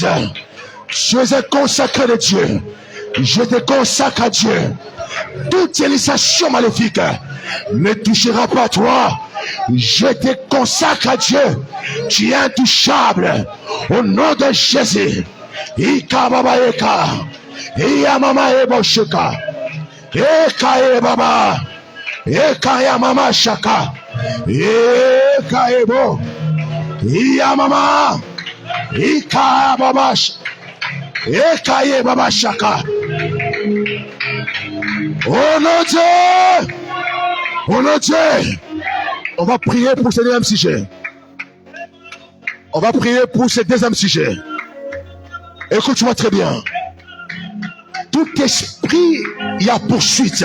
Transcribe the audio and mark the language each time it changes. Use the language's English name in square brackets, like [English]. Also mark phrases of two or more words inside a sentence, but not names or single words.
[French] Je suis consacré de Dieu. Je te consacre à Dieu. Toute initiation maléfique ne touchera pas à toi. Je te consacre à Dieu. Tu es intouchable. Au nom de Jésus. Ika baba eka. Iya mama ebo shika. Eka e baba. Eka ya mama shaka. Eka ebo. Iya mama. Ika baba. Eka e baba shaka. Oh non Dieu. Oh non Dieu. On va prier pour ce deuxième sujet. On va prier pour ce deuxième sujet. Écoute-moi très bien. Tout esprit, il y a poursuite.